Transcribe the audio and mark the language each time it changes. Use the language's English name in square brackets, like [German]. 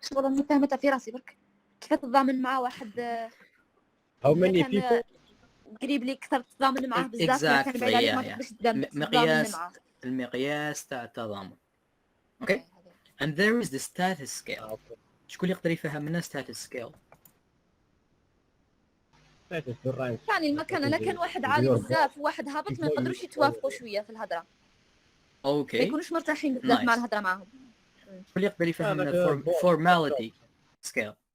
[Arabic] والله مو فاهمتها في راسي برك. كيف تتضامن مع واحد [English] how many people [Arabic] قريب لي كثر تتضامن معاه بزاف كان بعيد عليك ما تقدرش تتضامن معاه. المقياس تاع التضامن. [English] Okay and there is the status scale. [Arabic] شكون يقدر يفهم لنا status scale؟ يعني المكانة لكن واحد عالي بزاف وواحد هابط ما يقدروش يتوافقوا شوية في الهضرة. اوكي ما يكونوش مرتاحين بزاف مع الهضرة معهم. شكون يقدر يفهم لنا formality scale؟